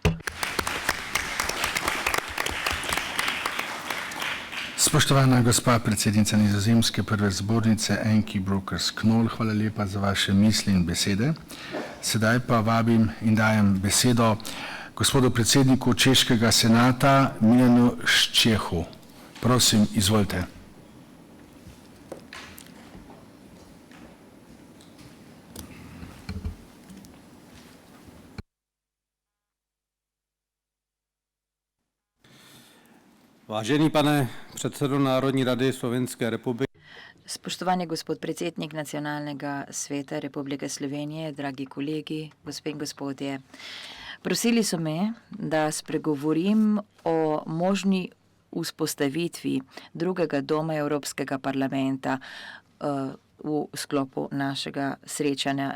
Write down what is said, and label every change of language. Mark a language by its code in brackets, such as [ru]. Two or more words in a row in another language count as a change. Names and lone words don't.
[sl] Spoštovana gospa predsednica Nizozemske prve zbornice Enki Brokers-Knoll, hvala lepa za vaše misli in besede. Sedaj pa vabim in dajem besedo gospodu predsedniku Češkega senata Milanu Ščehu. Prosim, izvolite. [cs] Vážený pane předsedo Národní rady Slovenské republiky. [sl] Spoštovani gospod predsednik Nacionalnega sveta Republike Slovenije, dragi kolegi, gospe in gospodje. Prosili so me, da spregovorim o možni vzpostavitvi drugega doma Evropskega parlamenta v sklopu našega srečanja.